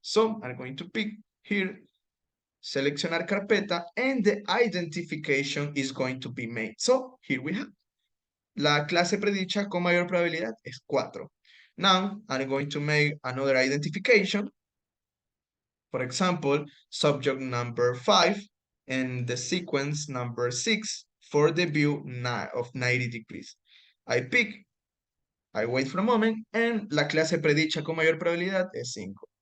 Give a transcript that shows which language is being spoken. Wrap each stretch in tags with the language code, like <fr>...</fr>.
<en>So I'm going to pick here,</en> <es>seleccionar carpeta,</es> <en>and the identification is going to be made. So here we have.</en> <es>La clase predicha con mayor probabilidad es 4.</es> <en>Now I'm going to make another identification. For example, subject number 5 and the sequence number 6 for the view of 90 degrees. I pick, I wait for a moment, and</en> <es>la clase predicha con mayor probabilidad es 5.</es>